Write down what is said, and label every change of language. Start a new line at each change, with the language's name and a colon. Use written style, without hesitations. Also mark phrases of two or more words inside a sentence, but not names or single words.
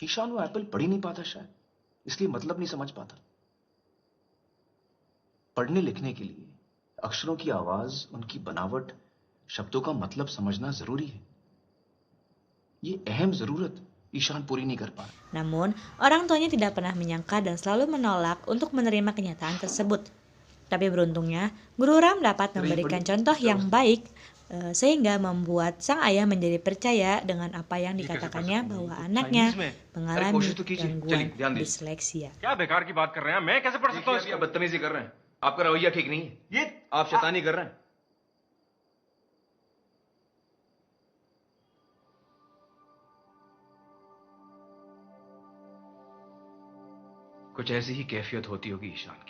Hindi: ईशान वो एप्पल पढ़ ही नहीं पाता, शायद इसलिए मतलब नहीं समझ पाता। पढ़ने लिखने के लिए अक्षरों की आवाज, उनकी बनावट, शब्दों का मतलब समझना जरूरी है। ये अहम जरूरत Ishan puri नहीं कर पा।
Indonesian: Namun, orang tuanya tidak pernah menyangka dan selalu menolak untuk menerima kenyataan tersebut. Tapi beruntungnya, Guru Ram dapat memberikan contoh yang baik sehingga membuat sang ayah menjadi percaya dengan apa yang dikatakannya bahwa anaknya mengalami gangguan disleksia.
Hindi: क्या बेकार की बात कर रहे हैं? मैं कैसे पढ़ सकता हूँ? आप बदतमीजी कर रहे हैं। आपका रवैया ठीक नहीं है। ये आप शैतानी कर रहे हैं। कुछ ऐसी ही कैफियत होती होगी ईशान की।